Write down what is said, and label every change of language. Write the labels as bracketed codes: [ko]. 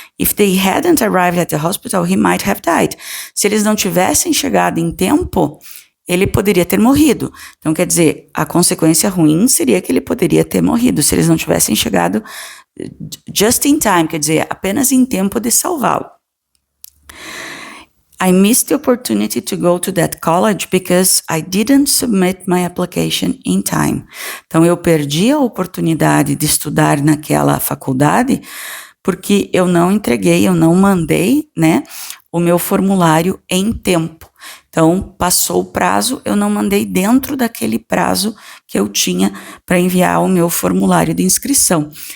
[en] If they hadn't arrived at the hospital, he might have died. [pt] Se eles não tivessem chegado em tempo, ele poderia ter morrido. Então, quer dizer, a consequência ruim seria que ele poderia ter morrido se eles não tivessem chegado just in time, quer dizer, apenas em tempo de salvá-lo. [en] I missed the opportunity to go to that college because I didn't submit my application in time. [pt] Então, eu perdi a oportunidade de estudar naquela faculdade porque eu não entreguei, eu não mandei, né, o meu formulário em tempo. Então, passou o prazo, eu não mandei dentro daquele prazo que eu tinha para enviar o meu formulário de inscrição.